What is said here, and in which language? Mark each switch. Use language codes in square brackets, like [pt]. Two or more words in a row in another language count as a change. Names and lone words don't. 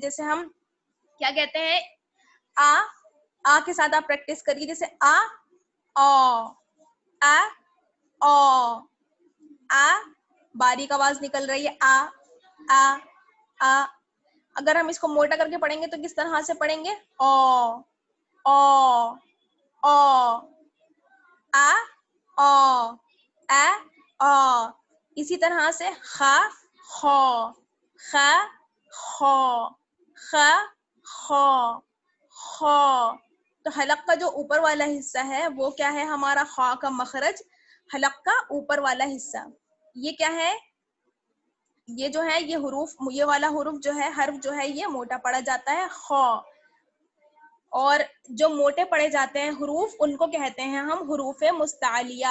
[ur] جیسے ہم کیا کہتے ہیں, آ کے ساتھ آپ پریکٹس کریے. جیسے آ, او, آ, او, آ. باریک آواز نکل رہی ہے, آ, آ, آ. اگر ہم اس کو موٹا کر کے پڑھیں گے تو کس طرح سے پڑھیں گے, او, او, او, آ, او, اے, او. اسی طرح سے خا, خو, خا, خو, خا, خو, خو. تو حلق کا جو اوپر والا حصہ ہے وہ کیا ہے ہمارا, خا کا مخرج, حلق کا اوپر والا حصہ. یہ کیا ہے, یہ جو ہے یہ حروف, یہ والا حرف جو ہے, حرف جو ہے یہ موٹا پڑا جاتا ہے, خو. اور جو موٹے پڑے جاتے ہیں حروف ان کو کہتے ہیں ہم حروف مستعلیہ.